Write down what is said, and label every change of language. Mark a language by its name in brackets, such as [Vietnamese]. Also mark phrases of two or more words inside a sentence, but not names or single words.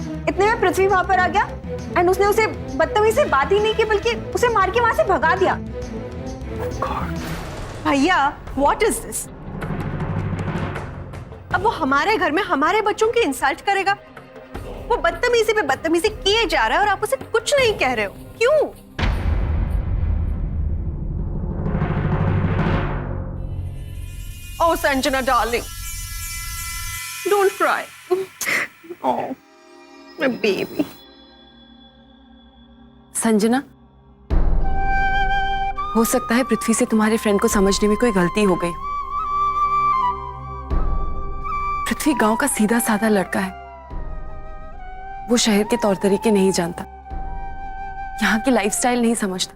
[Hindi] इतने में पृथ्वी वहां पर आ गया एंड उसने उसे बदतमीजी से बात ही नहीं की, बल्कि उसे मार के वहां से भगा दिया। [English] भैया, what is this? [Hindi] अब वो हमारे घर में हमारे बच्चों की इंसल्ट करेगा? वो बदतमीजी पे बदतमीजी किए जा रहा है और आप उसे कुछ नहीं कह रहे हो, क्यों? [English] Oh, Sanjana, darling. Don't cry. Oh, my baby. [Hindi] संजना, हो सकता है पृथ्वी से तुम्हारे फ्रेंड को समझने में कोई गलती हो गई। पृथ्वी गांव का सीधा साधा लड़का है। वो शहर के तौर तरीके नहीं जानता, यहाँ की लाइफस्टाइल नहीं समझता।